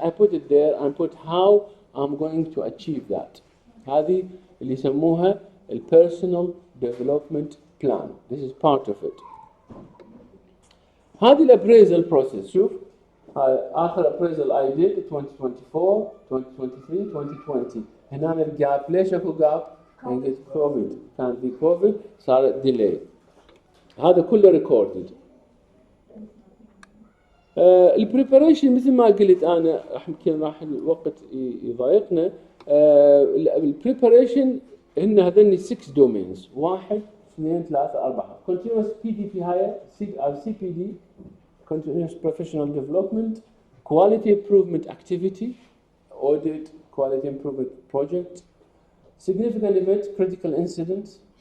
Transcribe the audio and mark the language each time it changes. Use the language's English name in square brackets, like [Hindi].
[English] I put it there and put how I'm going to achieve that. [Arabic] هذه اللي يسموها personal development plan. [English] This is part of it. [Arabic] هذه الابريزل بروسيس. شوف آخر [English] appraisal I did 2024 2023 2020. [Arabic] هنا الجاب. ليش اكو جاب؟ كان كوفيد، كان في كوفيد صار ديلي. هذا كله ريكوردد. البريباريشن مثل ما قلت انا يمكن راح الوقت يضايقنا. البريباريشن هن هذني 6 دومينز [English] 1 2 3 4 continuous PDP higher CPD continuous professional development, quality improvement activity, audit, quality improvement project, significant event, critical incidents.